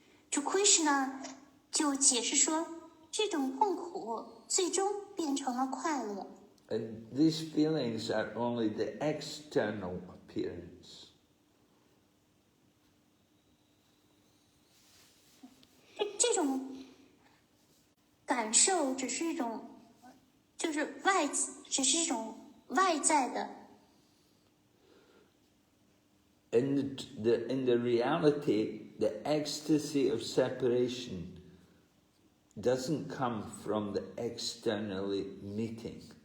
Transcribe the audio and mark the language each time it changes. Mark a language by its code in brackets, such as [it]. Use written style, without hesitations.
[zh] 主 Krishna 就解释说，这种痛苦最终变成了快乐。 [en] And these feelings are only the external appearance. [zh] 这种感受只是一种，只是一种外在的。 [en] In the reality, the ecstasy of separation doesn't come from the externally meeting.